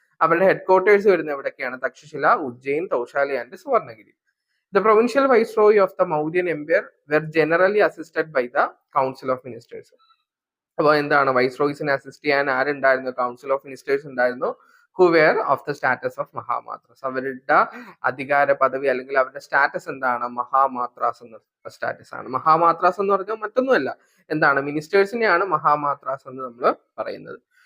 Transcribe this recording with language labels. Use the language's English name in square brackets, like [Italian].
[Malayalam] അവരുടെ ഹെഡ്ക്വാർട്ടേഴ്സ് വരുന്നത് എവിടെയൊക്കെയാണ്? Takshashila, Ujjain, തൗശാലി and Suvarnagiri. [English] The provincial viceroy of the Mauryan Empire were generally assisted by the Council of Ministers. [Malayalam] അപ്പോൾ വൈസ്രോയ്സിനെ assist ചെയ്യാൻ ആരുണ്ടായിരുന്നു? Council of ministers ഉണ്ടായിരുന്നു. [English] Who were of the status of mahamatras. [Malayalam] അവരുടെ അധികാര പദവി അല്ലെങ്കിൽ അവരുടെ സ്റ്റാറ്റസ് എന്താണ്? മഹാമാത്രാസ് എന്ന സ്റ്റാറ്റസ് ആണ്. മഹാമാത്രാസ് എന്ന് പറഞ്ഞാൽ മറ്റൊന്നുമല്ല, മിനിസ്റ്റേഴ്സിനെയാണ് മഹാമാത്രാസ് എന്ന് നമ്മൾ പറയുന്നത്.